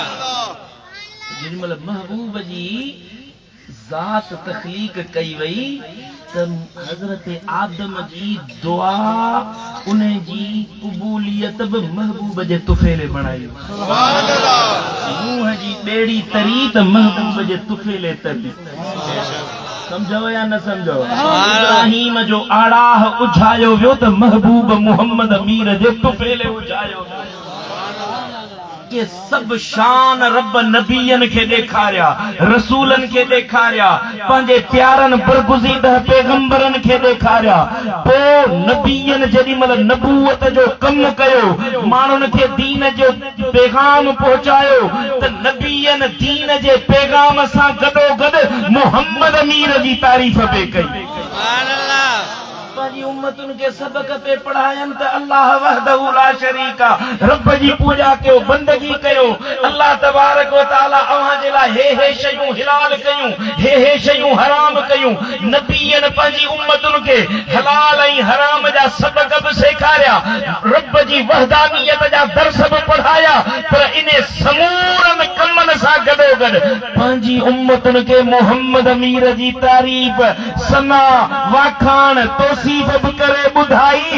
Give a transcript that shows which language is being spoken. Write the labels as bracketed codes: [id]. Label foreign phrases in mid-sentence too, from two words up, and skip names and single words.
[sd] जेडी मल महबूब जी ज़ात तख्लीक कई वई त हज़रत आदम जी दुआ उन जी क़बूलियत बि महबूब जे तुफ़ेले बणाई। [ar] سبحان الله. [sd] नूह जी ॿेड़ी तरी त महबूब जे तुफ़ेले तरी। समझो या न समझो? इब्राहिम जो आड़ाह उझायो वियो त महबूब मुहम्मद अमीर जे तुफ़ेले उझायो। के सब शान रब नबियन के देखारिया, रसूलन के देखारिया, पंजे प्यारन बरगुज़ीदा पैगंबरन के देखारिया। पो नबियन जडी मल नबूवत जो कम कयो, मानुन के दीन जो पैगाम पहुंचायो त नबियन दीन जे पैगाम सा गडो गड मुहम्मद अमीर जी तारीफ पे कई। [ar] سبحان الله. [sd] पंहिंजी उम्मतुनि खे सबक़ पे पढ़ायनि त [ar] الله وحده لا شريك, [sd] रब जी पूजा कयो, बंदगी कयो। [ar] الله تبارك وتعالى [sd] अव्हां जे लाइ हे शयूं हिलाल कयूं, हे शयूं हराम कयूं। नबियन पंहिंजी उम्मतुनि खे हलाल ऐं हराम जा सबक़ बि सेखारिया, रब जी वहदानियत जा दर्स बि पढ़ाया। पर इन समूरनि कमनि सां गॾोगॾु पंहिंजी उम्मतुनि खे मोहम्मद अमीर जी तारीफ़, सना, वाखाण, तोसीफ़ बि करे ॿुधाई।